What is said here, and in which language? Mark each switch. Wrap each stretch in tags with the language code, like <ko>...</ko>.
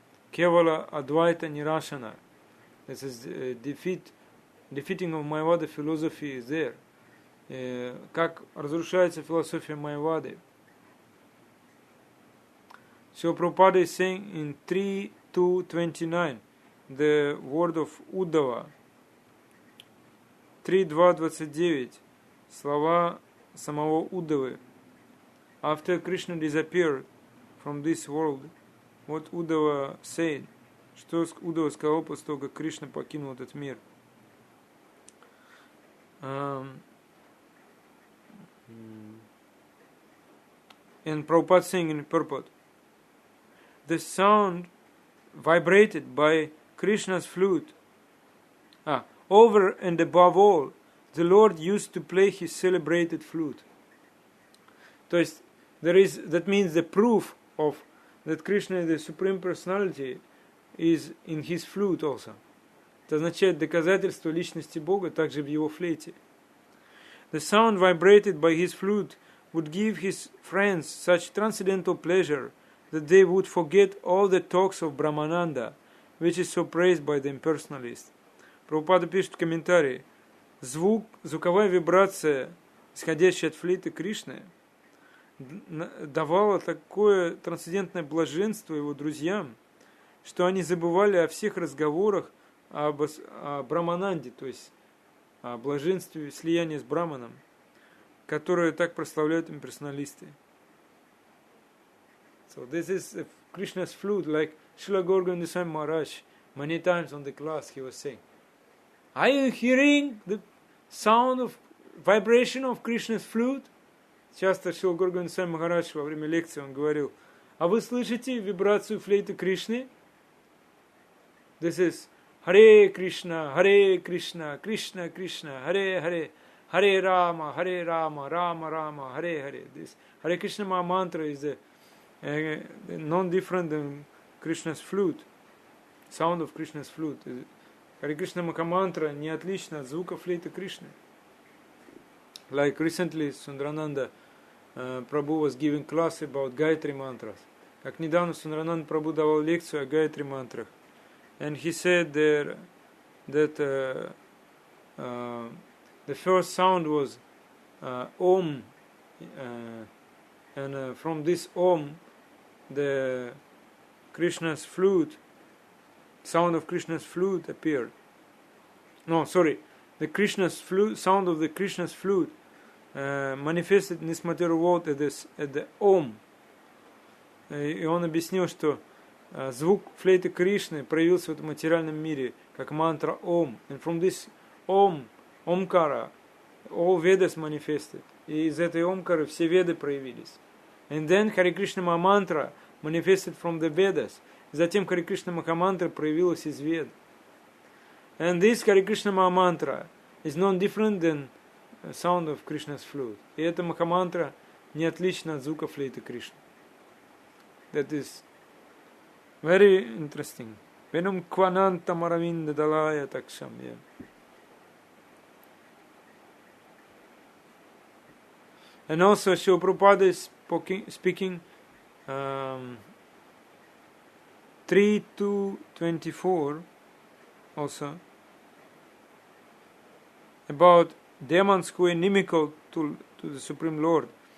<sa>Кевала Адвайта Нирашана.</sa> <en>This is defeating of Mayavada philosophy is there.</en> <ru>Как разрушается философия Майявады.</ru> <en>So Prabhupada is saying in 3.2.29 the word of Uddhava.</en> <ru>3.2.29 слова самого Уддавы.</ru> <en>After Krishna disappeared from this world, what Uddhava said,</en> <ru>что Уддава сказал после того, как Кришна покинул этот мир.</ru> <en>And Prabhupada saying in purport, the sound vibrated by Krishna's flute. Over and above all, the Lord used to play his celebrated flute.</en> <ru>То есть,</ru> <en>that means the proof of that Krishna is the Supreme Personality is in his flute also.</en> <ru>Это означает доказательство личности Бога также в его флейте.</ru> <en>The sound vibrated by his flute would give his friends such transcendental pleasure that they would forget all the talks of Brahmananda, which is so praised by the impersonalists.</en> <ru>Прабхупада пишет в комментарии: звуковая вибрация, исходящая от флейты Кришны, давала такое трансцендентное блаженство его друзьям, что они забывали о всех разговорах о Брамананде, то есть о блаженстве слияния с Браманом, которое так прославляют имперсоналисты.</ru> <en>So this is Krishna's flute, like Srila Gaura Govinda Swami Maharaj, many times on the class he was saying, are you hearing the sound of vibration of Krishna's flute?</en> <ru>Часто Шрила Гаура Говинда Свами Махарадж во время лекции он говорил, а вы слышите вибрацию флейты Кришны?</ru> <en>This is Hare Krishna, Krishna Krishna, Hare Hare, Hare Rama, Rama Rama, Hare Hare. This Hare Krishna mantra is non-different than Krishna's flute, sound of Krishna's flute.</en> <ru>Hare Krishna mantra не отлично от звука флейты Кришны.</ru> <en>Like recently Sundarananda Prabhu was giving class about Gayatri mantras.</en> <ru>Как недавно Sundarananda Prabhu давал лекцию о Gayatri мантрах.</ru> <en>And he said there that the first sound was Om, and from this Om, the Krishna's flute, sound of Krishna's flute appeared. No, sorry, the Krishna's flute, sound of the Krishna's flute manifested in this material world at the Om.</en> <ru>И он объяснил, что звук флейты Кришны проявился в этом материальном мире, как мантра Om.</ru> <en>And from this Om, Omkara, all Vedas manifested.</en> <ru>И из этой Омкары все Веды проявились.</ru> <en>And then Hare Krishna Mahamantra manifested from the Vedas.</en> <ru>Затем Hare Krishna Mahamantра проявилась из Вед.</ru> <en>And this Hare Krishna Mahamantra is non different than sound of Krishna's flute.</en> <ru>И эта Махамантра не отлична от звука флейты Кришны.</ru> <en>That is very interesting.</en> <sa>Venum kvananta maravinda dalaya taksham.</sa> <en>And also Srila Prabhupada is speaking 3:24 also about demons who are inimical to the Supreme Lord.</en>